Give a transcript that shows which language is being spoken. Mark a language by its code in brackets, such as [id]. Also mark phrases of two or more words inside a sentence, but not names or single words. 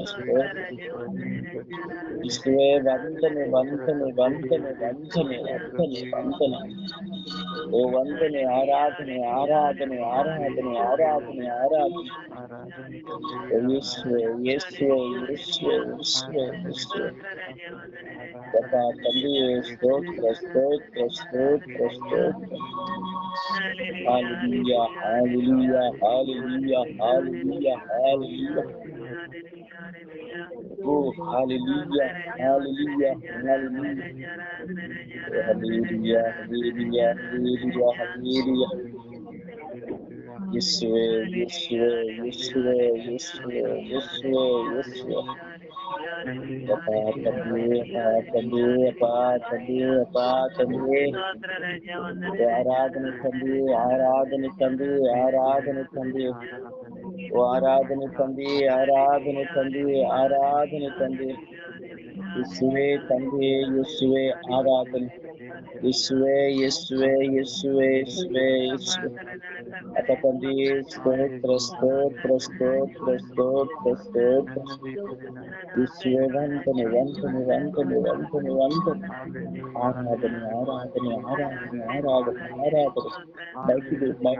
[kn] ಸ್ತೋತ್ರ ಯೇಸುವೇ ವಂದನೆ ವಂದನೆ ವಂದನೆ ವಂದನೆ ವಂದನೆ ವಂದನೆ ಓ ವಂದನೆ ಆರಾಧನೆ ಆರಾಧನೆ ಆರಾಧನೆ ಆರಾಧನೆ ಆರಾಧನೆ ಯೇಸುವೇ ಯೇಸುವೇ ಯೇಸುವೇ ಯೇಸುವೇ ಯೇಸುವೇ ಅಪ್ಪ ತಂದೆಯೇ ಸ್ತೋತ್ರ ಸ್ತೋತ್ರ ಸ್ತೋತ್ರ ಸ್ತೋತ್ರ [en] Hallelujah, hallelujah, hallelujah, hallelujah, hallelujah. Oh, hallelujah, hallelujah, hallelujah. Hallelujah, hallelujah, hallelujah, hallelujah. Yeshua, Yeshua, Yeshua, Yeshua, Yeshua, Yeshua. [kn] ಅಪ್ಪ ತಂದೆಯೇ, ಅಪ್ಪ ತಂದೆಯೇ, ಅಪ್ಪ ತಂದೆಯೇ. ಆರಾಧನೆ ತಂದೆ ಆರಾಧನೆ ತಂದೆ ಆರಾಧನೆ ತಂದೆ ಆರಾಧನೆ ತಂದೆ ಆರಾಧನೆ ತಂದೆ ಆರಾಧನೆ ತಂದೆ ಯೇಸುವೇ ತಂದೆ ಯೇಸುವೇ ಆರಾಧನೆ ಯೇಸುವೇ ಯೇಸುವೇ ಯೇಸುವೇ ಯೇಸುವೇ ಯೇಸುವೇ ಅಪ್ಪ ತಂದೆ ಸ್ತೋತ್ರ ಸ್ತೋತ್ರ ಸ್ತೋತ್ರ ಸ್ತೋತ್ರ ಸ್ತೋತ್ರ ಯೇಸುವೇ ವಂದನೆ ವಂದನೆ ವಂದನೆ ವಂದನೆ ವಂದನೆ ಆರಾಧನೆ ಆರಾಧನೆ ಆರಾಧನೆ ಆರಾಧನೆ ಆರಾಧನೆ ಮಹಿಮೆ